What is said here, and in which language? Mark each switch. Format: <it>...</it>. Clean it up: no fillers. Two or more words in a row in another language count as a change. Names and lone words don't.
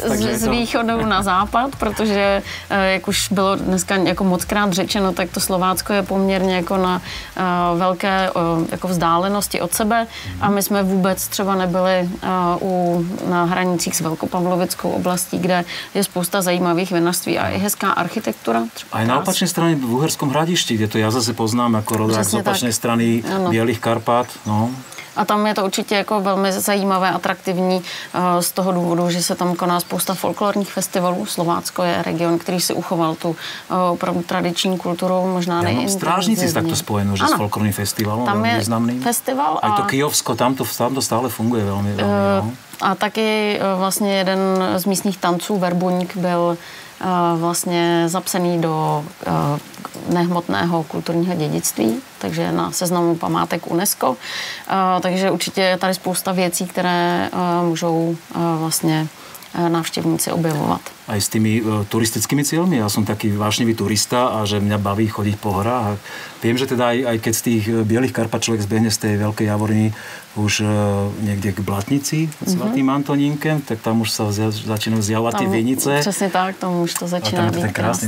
<cs>Z východu na západ, protože jak už bylo dneska jako mockrát řečeno, tak to Slovácko je poměrně jako na velké jako vzdálenosti od sebe a my jsme vůbec třeba nebyli na hranicích s Velkopavlovickou oblastí, kde je spousta zajímavých vinařství a i hezká architektura.</cs> <sk>Aj na opačnej strane v Uherskom Hradišti, kde to ja zase poznám ako rodák z opačnej strany Bielých Karpát. No.</sk> <cs>A tam je to určitě jako velmi zajímavé, atraktivní z toho důvodu, že se tam koná spousta folklorních festivalů. Slovácko je region, který si uchoval tu opravdu tradiční kulturu, možná nejintenzívněji.</cs> <sk>Strážnici tak to spojenú, že s folklorným festivalom tam veľmi významným. Festival aj to Kyjovsko, tam to stále funguje veľmi.</sk> <cs>A taky vlastně jeden z místních tanců, Verbuník, byl vlastně zapsaný do nehmotného kulturního dědictví, takže na seznamu památek UNESCO. Takže určitě je tady spousta věcí, které můžou vlastně návštěvníci objevovat.</cs> <sk>Aj s tými turistickými cieľmi. Ja som taký vášnivý turista a že mňa baví chodiť po horách. A viem, že teda aj keď z tých Bielých Karpat človek zbehne z tej Veľkej Javoriny už niekde k Blatnici, Svatým Antonínkem, tak tam už sa začínajú zjavovať tie vinice.</sk> <cs>Přesně tak, tam už to začíná být krásne.</cs>